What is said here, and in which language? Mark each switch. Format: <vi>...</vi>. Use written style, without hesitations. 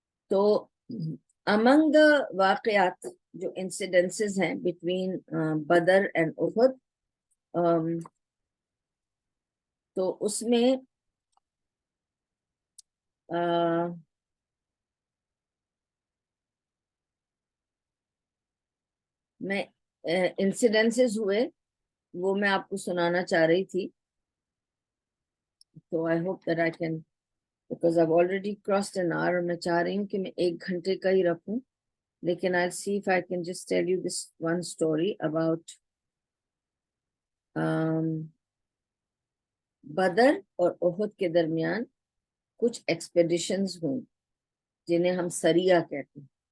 <ur>تو</ur> <en>among the</en> <ur>واقعات جو انسیڈنسز ہیں بٹوین بدر اینڈ احد، تو اس میں میں انسیڈنسز ہوئے وہ میں آپ کو سنانا چاہ رہی تھی. تو</ur> <en>I hope that I can, because I've already crossed an hour.</en> <ur>میں چاہ رہی ہوں کہ میں 1 گھنٹے کا ہی رکھوں, لیکن</ur> <en>I'll see if I can just tell you this one story about</en> <ur>بدر اور احد کے درمیان کچھ ایکسپیڈیشنز ہوئیں جنہیں ہم سریہ کہتے ہیں.</ur>